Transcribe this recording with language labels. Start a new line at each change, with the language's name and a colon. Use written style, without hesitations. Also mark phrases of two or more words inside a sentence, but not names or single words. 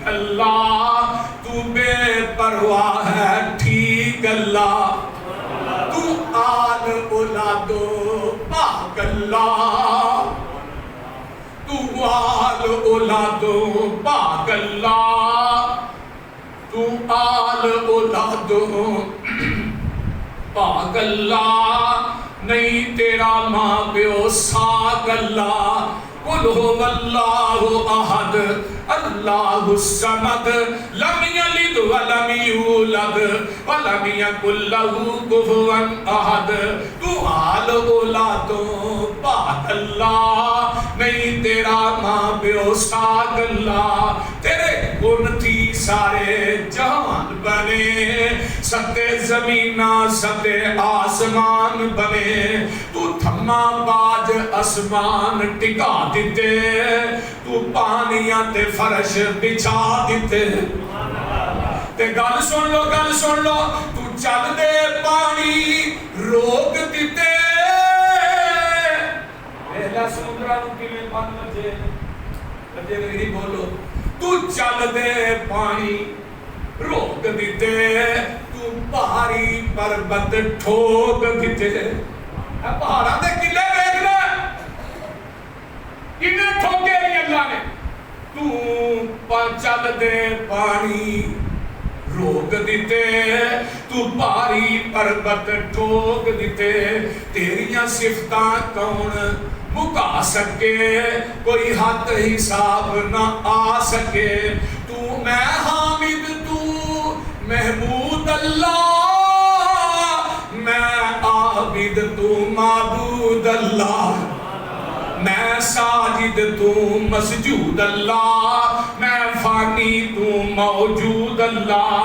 Punjabi: اللہ, تو بے پرواہ ہے ٹھیک اللہ, تو آل اولاد پاک اللہ, تو آل اولاد پاک اللہ, تو آل اولاد پاک اللہ, نہیں تیرا ماں پیو ساک اللہ.
Arabic: قل هو اللہ احد اللہ الصمد لم یلد ولم یولد ولم یکن لہ کفوا احد.
Punjabi: تو آل اولاد پاک اللہ, نہیں تیرا ماں پیو ساک اللہ. تیرے گن تھی سارے جہان بنے, ستے زمینہ ستے آسمان بنے. تو تھما باج اسمان ٹکا دیتے, تو پانیاں تے فرش بچھا دیتے. تے گل سن لو گل سن لو, تو چل دے پانی روک دیتے. پہلا سمندرہ نو کیویں بند بجے بجے نہیں بولو. تو چل دے پانی روک دیتے, تو پہاڑی پربت ٹھوک دیتے. پہاڑاں دے قلعے دیکھ لے انہیں ٹھوکے نہیں اللہ نے. تو چل دے پانی روک دیتے, تو پہاڑی پربت ٹھوک دیتے. تیریاں صفتاں کون مکا سکے, کوئی حد حساب نہ آ سکے. تو میں حامد تو محمود اللہ, میں عابد تو معبود اللہ, میں ساجد تو مسجود اللہ, میں فانی تو موجود اللہ.